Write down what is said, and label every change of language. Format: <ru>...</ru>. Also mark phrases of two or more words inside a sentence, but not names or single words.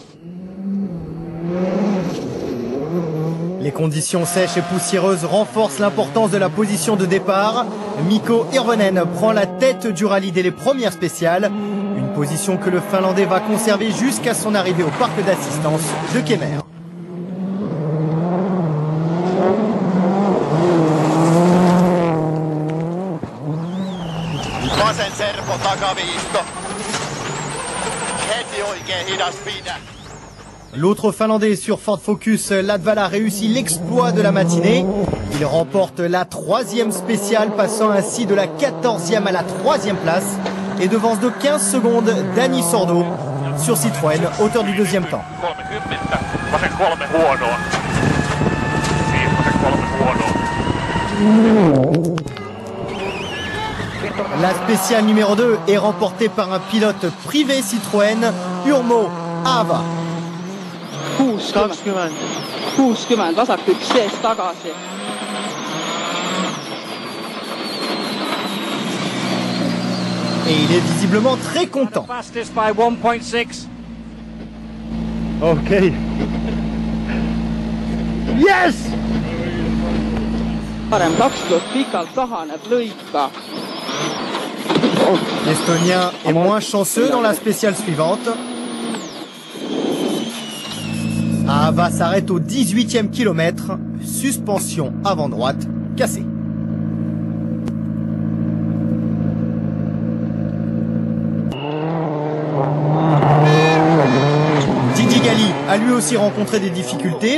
<fr>Les conditions sèches et poussiéreuses renforcent l'importance de la position de départ. Mikko Hirvonen prend la tête du rallye dès les premières spéciales. Une position que le Finlandais va conserver jusqu'à son arrivée au parc d'assistance de Kemer.</fr> <fi>Vasen serpo takaviisto. Heti oikein hidas pidä.</fi> <fr>L'autre Finlandais sur Ford Focus, Latvala, réussit l'exploit de la matinée. Il remporte la 3e spéciale, passant ainsi de la 14e à la 3e place et devance de 15 secondes Dani Sordo sur Citroën, auteur du 2e temps. La spéciale numéro 2 est remportée par un pilote privé Citroën, Urmo Aava.</fr> <et>60, vasak üks sees tagasi.</et> <fr>Et il est visiblement très content. Ok. Yes!</fr> <et>Parem 20 pikalt kahaneb lõika.</et> <fr>L'Estonien est moins chanceux dans la spéciale suivante. Ahava s'arrête au 18e kilomètre, suspension avant droite cassée. Gigi Galli a lui aussi rencontré des difficultés.</fr>